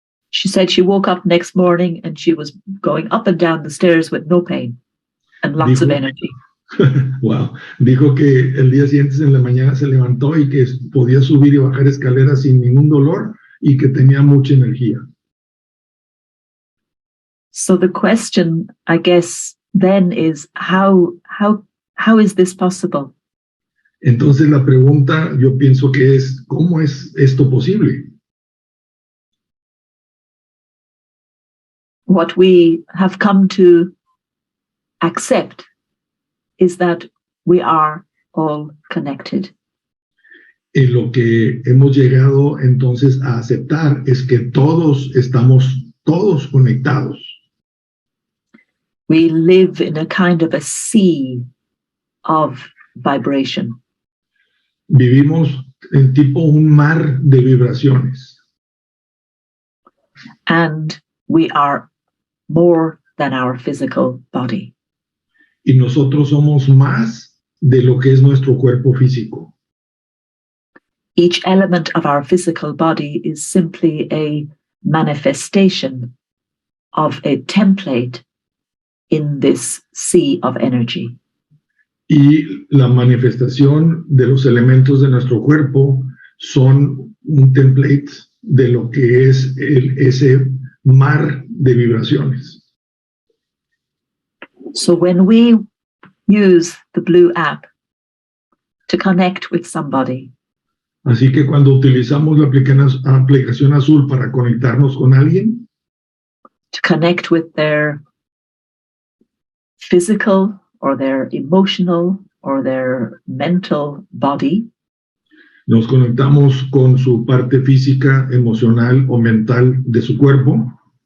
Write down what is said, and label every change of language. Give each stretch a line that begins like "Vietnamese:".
English: She said she woke up next morning and she was going up and down the stairs with no pain and lots of energy. Wow.
Spanish: Dijo que el día siguiente en la mañana se levantó y que podía subir y bajar escaleras sin ningún dolor y que tenía mucha energía.
English: So the question, I guess, then is how is this possible?
Spanish: Entonces la pregunta, yo pienso que es, ¿cómo es esto posible?
English: What we have come to accept is that we are all connected.
Spanish: Y lo que hemos llegado entonces a aceptar es que estamos todos conectados.
English: We live in a kind of a sea of vibration.
Spanish: Vivimos en tipo un mar de vibraciones.
English: And we are more than our physical body.
Spanish: Y nosotros somos más de lo que es nuestro cuerpo físico.
English: Each element of our physical body is simply a manifestation of a template in this sea of energy.
Spanish: Y la manifestación de los elementos de nuestro cuerpo son un template de lo que es ese mar de vibraciones.
English: So when we use the Blue app to connect with somebody,
Spanish: así que cuando utilizamos la aplicación azul para conectarnos con alguien,
English: to connect with their physical or their emotional or their mental body,
Spanish: nos conectamos con su parte física, emocional o mental de su cuerpo,